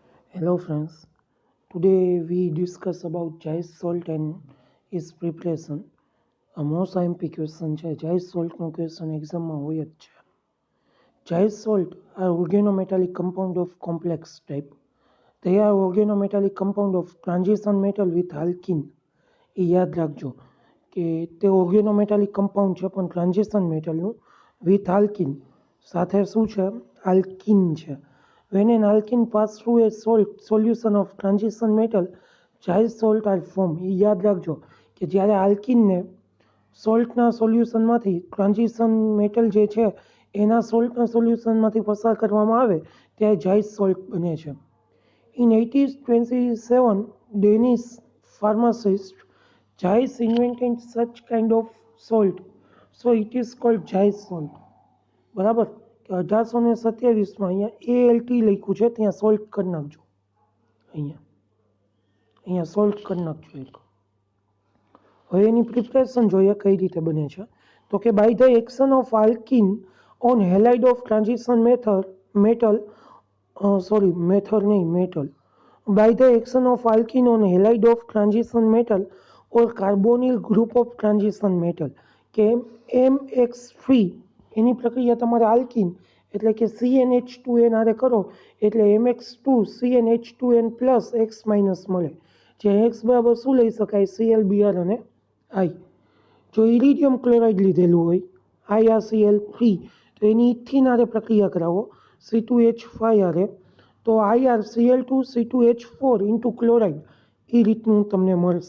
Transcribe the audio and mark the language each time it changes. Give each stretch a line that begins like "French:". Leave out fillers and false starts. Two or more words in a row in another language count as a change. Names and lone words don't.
English: Hello friends, today we discuss about Jais salt and its preparation. A most IMP question
Gujarati: છે Jais salt નો question એક્ઝામમાં હોય જ છે.
English: Jais salt are organometallic compound of complex type. They are organometallic compound of transition metal with alkene.
Gujarati: એ યાદ રાખજો કે તે
English: organometallic compound
Gujarati: છે પણ ટ્રાન્ઝિશન મેટલનું
English: with alkene
Gujarati: સાથે શું છે આલ્કિન છે.
English: When an alkene pass through a solution of transition metal, Jais salt are formed.
Gujarati: એ યાદ રાખજો કે જ્યારે આલ્કિનને સોલ્ટના સોલ્યુશનમાંથી
English: transition metal
Gujarati: જે છે એના સોલ્ટના સોલ્યુશનમાંથી પસાર કરવામાં આવે ત્યારે જાઇસ સોલ્ટ બને છે.
English: In 1827, Danish pharmacist Jais invented such kind of salt, so it is called Jais salt.
Gujarati: બરાબર કે 1827માં અહીંયા ALT લખ્યું છે ત્યાં સોલ્ટ કરી નાખજો. અહીંયા અહીંયા સોલ્ટ કરી નાખજો એક. હવે એની પ્રિપરેશન જોઈએ કઈ રીતે બને છે તો કે
English: by the action of alkene on halide of transition metal by the action of alkene on halide of transition metal or carbonyl group of transition metal
Gujarati: કે MX3 એની પ્રક્રિયા તમારે આલ્કિન એટલે કે CnH2n આરે કરો એટલે MX2 CnH2n પ્લસ X માઇનસ મળે જે X બરાબર શું લઈ શકાય ClBr અને I. જો ઇરિડિયમ ક્લોરાઇડ લીધેલું હોય IrCl3 તો એની ઇથિન આરે પ્રક્રિયા કરાવો C2H5 આરે તો IrCl2C2H4
English: into chloride
Gujarati: એ રીતનું તમને મળશે.